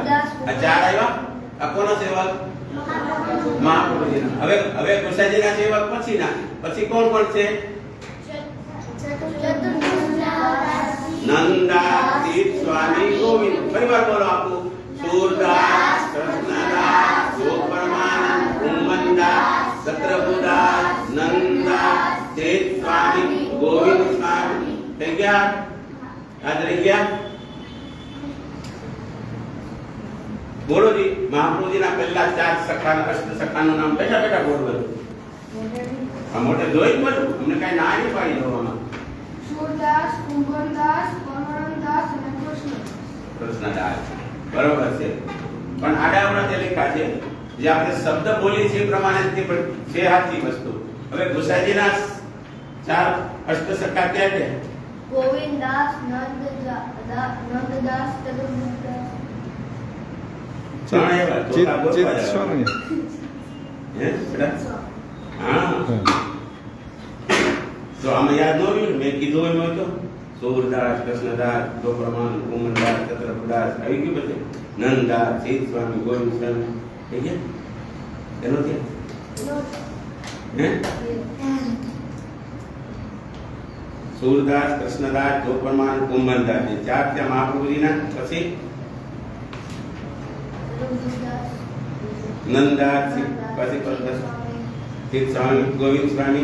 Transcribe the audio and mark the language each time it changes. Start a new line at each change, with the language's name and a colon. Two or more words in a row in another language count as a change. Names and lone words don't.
Gujarati: આ 4 આવ્યા. આ કોના સેવક? મહાપ્રભુજીના. હવે ગુસાઈજીના સેવક પછી કોણ કોણ છે? નંદાસ, સ્વામી, ગોવિંદ. ફરીવાર બોલો આપું. सूरदास, कृष्णदास, गोपरमानंद, कुंभनदास, सत्रबुदास, नंदास, शेष स्वामी, गोविंद स्वामी. થઈ ગયા? યાદ રહી ગયા? બોલો જી. મહાપ્રભુજીના પહેલા 4 સખા, અષ્ટ સખાનું નામ બેઠા બેઠા બોલો. આ મોટે જોઈ બોલો. અમને કઈ ના નહીં પાડી દેવામાં. सूरदास, कुंभनदास, परमानंददास અને કૃષ્ણદાસ. બરોબર છે. પણ આડાવડા જે લખ્યા છે, જે આપણે શબ્દ બોલી છે એ પ્રમાણે છે સાચી વસ્તુ. હવે ગુસાઈજીના 4 અષ્ટ સખા ક્યાં છે? गोविंददास, नंददास, चतुर्दास. ચિત સ્વામી. હે બેટા? હા. તો આમાં યાદ ન રહ્યું ને? મેં કીધું એમ હોય તો सूरदास, कृष्णदास, गोपरमानंद, कुंभनदास, चतुर्दास આવી ગયું. બધે નંદદાસ, શેષ સ્વામી, ગોવિંદ સ્વામી. થઈ ગયા? એનો છે હે? સૂરદાસ, કૃષ્ણદાસ, ચોપનમાં, કુંભનદાસ. એ 4 થયા મહાપ્રભુજીના. પછી નંદદાસ, પછી પરદાસ, ચિત્ત સ્વામી, ગોવિંદ સ્વામી.